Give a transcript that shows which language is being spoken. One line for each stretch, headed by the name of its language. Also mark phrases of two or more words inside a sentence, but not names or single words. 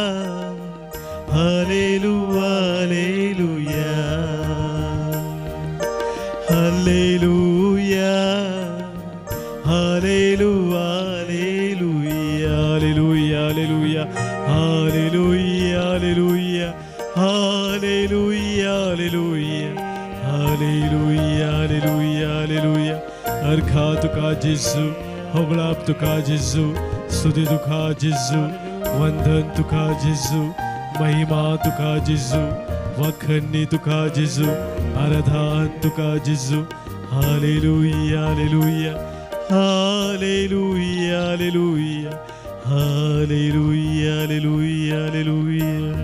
Kannada: ಹಲ್ಲೆಲೂಯಾ ಹಲ್ಲೆಲೂಯಾ ಹಲ್ಲೆಲೂಯಾ ಹಲ್ಲೆಲೂಯಾ ಹಲ್ಲೆಲೂಯಾ ಹಲ್ಲೆಲೂಯಾ ಹಲ್ಲೆಲೂಯಾ
Konkani: ಹಲ್ಲೆಲೂಯಾ ಹಲ್ಲೆಲೂಯಾ ಹಲ್ಲೆಲೂಯಾ अर्घा तुका जिजू होगळाप तुका जिजू स्तुती तुका जिजू वंदन तुका जिजू महिमा तुका जिजू वखणी तुका जिजू आराधन तुका जिजू हालेलुया हालेलुया हालेलुया हालेलुया हालेलुया हालेलुया हालेलुया